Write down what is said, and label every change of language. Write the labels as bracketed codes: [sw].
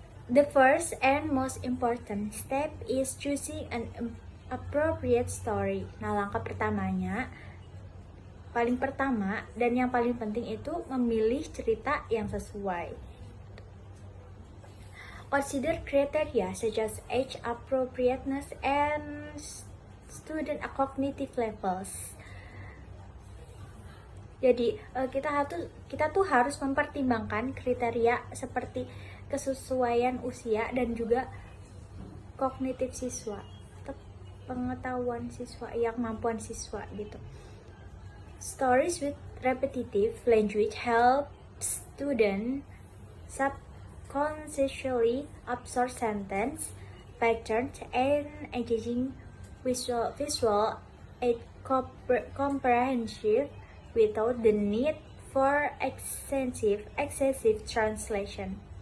[en] The first and most important step is choosing an appropriate story. [id] Nah, langkah paling pertama dan yang paling penting itu memilih cerita yang sesuai. [en] Consider criteria such as age appropriateness and student cognitive levels. [id] Jadi kita tuh harus mempertimbangkan kriteria seperti kesesuaian usia dan juga kognitif siswa, atau pengetahuan siswa, kemampuan siswa gitu. [en] Stories with repetitive language help student subconsciously absorb sentence patterns and engaging visual and comprehensive without the need for excessive translation.